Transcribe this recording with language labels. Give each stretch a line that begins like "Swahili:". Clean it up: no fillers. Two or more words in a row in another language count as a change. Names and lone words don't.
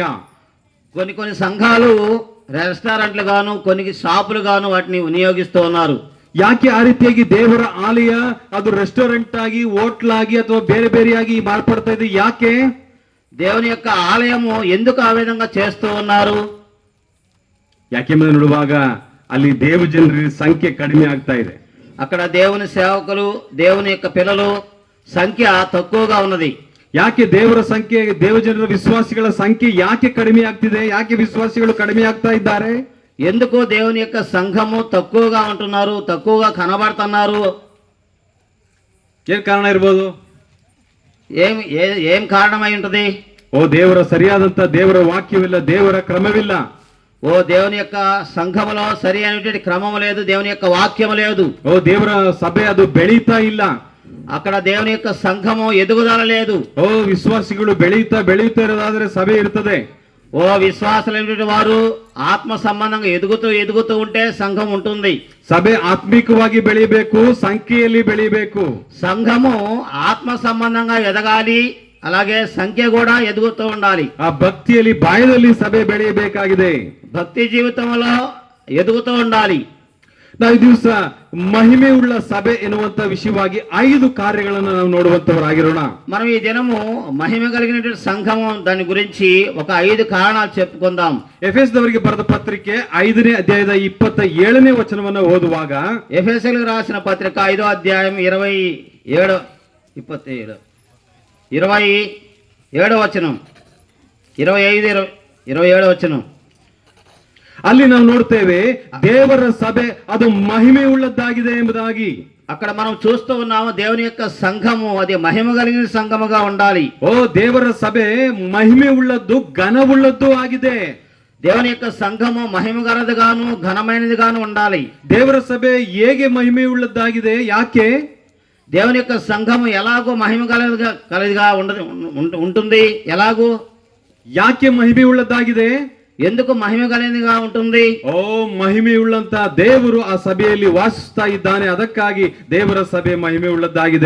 Telugu: కొన్ని సంఘాలు రెస్టారెంట్లు గాను, కొన్ని షాపులు గాను వాటిని వినియోగిస్తూ ఉన్నారు.
Kannada: ಯಾಕೆ ಆ ರೀತಿಯಾಗಿ ದೇವರ ಆಲಯ ಅದು ರೆಸ್ಟೋರೆಂಟ್ ಆಗಿ, ಹೋಟ್ಲ್ ಆಗಿ ಅಥವಾ ಬೇರೆ ಬೇರೆಯಾಗಿ ಮಾರ್ಪಡ್ತಾ ಇದೆ? ಯಾಕೆ?
Telugu: దేవుని యొక్క ఆలయము ఎందుకు ఆ విధంగా చేస్తూ ఉన్నారు?
Kannada: ಯಾಕೆಂಬುದನ್ನು ನೋಡುವಾಗ ಅಲ್ಲಿ ದೇವ ಜನರ ಸಂಖ್ಯೆ ಕಡಿಮೆ ಆಗ್ತಾ ಇದೆ.
Telugu: అక్కడ దేవుని సేవకులు, దేవుని యొక్క పిల్లలు సంఖ్య తక్కువగా ఉన్నది.
Kannada: ಯಾಕೆ ದೇವರ ಸಂಖ್ಯೆ, ದೇವಜನರ ವಿಶ್ವಾಸಿಗಳ ಸಂಖ್ಯೆ ಯಾಕೆ ಕಡಿಮೆ ಆಗ್ತಿದೆ? ಯಾಕೆ ವಿಶ್ವಾಸಿಗಳು ಕಡಿಮೆ ಆಗ್ತಾ ಇದ್ದಾರೆ?
Telugu: ఎందుకు దేవుని యొక్క సంఘము తక్కువగా ఉంటున్నారు, తక్కువగా కనబడుతున్నారు?
Kannada: ಏನ್ ಕಾರಣ ಇರ್ಬೋದು?
Telugu: ఏం కారణమై ఉంటది?
Kannada: ಓ ದೇವರ ಸರಿಯಾದಂತ ದೇವರ ವಾಕ್ಯವಿಲ್ಲ, ದೇವರ ಕ್ರಮವಿಲ್ಲ.
Telugu: ఓ దేవుని యొక్క సంఘములో సరి అయినటువంటి క్రమం లేదు, దేవుని యొక్క వాక్యం లేదు.
Kannada: ಓ ದೇವರ ಸಭೆ ಅದು ಬೆಳೀತಾ ಇಲ್ಲ.
Telugu: అక్కడ దేవుని యొక్క సంఘము ఎదుగుదల లేదు.
Kannada: ಓ ವಿಶ್ವಾಸಿಗಳು ಬೆಳೀತಾ ಇರೋದಾದ್ರೆ ಸಭೆ ಇರ್ತದೆ.
Telugu: ఓ విశ్వాసులైనటువంటి వారు ఆత్మ సంబంధంగా ఎదుగుతూ ఉంటే సంఘం ఉంటుంది.
Kannada: ಸಭೆ ಆತ್ಮಿಕವಾಗಿ ಬೆಳಿಬೇಕು, ಸಂಖ್ಯೆಯಲ್ಲಿ ಬೆಳಿಬೇಕು.
Telugu: సంఘము ఆత్మ సంబంధంగా ఎదగాలి, అలాగే సంఖ్య కూడా ఎదుగుతూ ఉండాలి.
Kannada: ಆ ಭಕ್ತಿಯಲ್ಲಿ ಬಾಯದಲ್ಲಿ ಸಭೆ ಬೆಳೆಯಬೇಕಾಗಿದೆ.
Telugu: భక్తి జీవితంలో ఎదుగుతూ ఉండాలి.
Kannada: ನಾವು ಈ ದಿವಸ ಮಹಿಮೆ ಉಳ್ಳ ಸಭೆ ಎನ್ನುವಂತ ವಿಷಯವಾಗಿ 5 ಕಾರ್ಯಗಳನ್ನು ನಾವು ನೋಡುವಂತವರಾಗಿರೋಣ.
Telugu: మనం ఈ దినము మహిమ కలిగినటువంటి సంఘము దాని గురించి ఒక 5 కారణాలు చెప్పుకుందాం.
Kannada: ಎಫೆಸದವರಿಗೆ ಬರೆದ ಪತ್ರಿಕೆ 5ನೇ ಅಧ್ಯಾಯದ 27ನೇ ವಚನವನ್ನು ಓದುವಾಗ,
Telugu: ఎఫెసీయులకు రాసిన పత్రిక 5వ అధ్యాయం 27వ వచనం, 27వ వచనం.
Kannada: ಅಲ್ಲಿ ನಾವು ನೋಡ್ತೇವೆ ದೇವರ ಸಭೆ ಅದು ಮಹಿಮೆ ಉಳ್ಳದ್ದಾಗಿದೆ ಎಂಬುದಾಗಿ.
Telugu: అక్కడ మనం చూస్తూ ఉన్నాము దేవుని యొక్క సంఘము అది మహిమ కలిగిన సంఘముగా ఉండాలి.
Kannada: ಓ ದೇವರ ಸಭೆ ಮಹಿಮೆ ಉಳ್ಳದ್ದು, ಘನವುಳ್ಳದ್ದು ಆಗಿದೆ.
Telugu: దేవుని యొక్క సంఘము మహిమ గలదిగాను ఘనమైనదిగాను ఉండాలి.
Kannada: ದೇವರ ಸಭೆ ಹೇಗೆ ಮಹಿಮೆ ಉಳ್ಳದ್ದಾಗಿದೆ? ಯಾಕೆ?
Telugu: దేవుని యొక్క సంఘము ఎలాగో మహిమ కలిదిగా ఉంటుంది? ఎలాగూ?
Kannada: ಯಾಕೆ ಮಹಿಮೆ ಉಳ್ಳದ್ದಾಗಿದೆ?
Telugu: ఎందుకు మహిమ కలిగినదిగా ఉంటుంది?
Kannada: ಓ ಮಹಿಮೆ ಉಳ್ಳಂತ ದೇವರು ಆ ಸಭೆಯಲ್ಲಿ ವಾಸಿಸ್ತಾ ಇದ್ದಾನೆ, ಅದಕ್ಕಾಗಿ ದೇವರ ಸಭೆ ಮಹಿಮೆ ಉಳ್ಳದ್ದಾಗಿದೆ.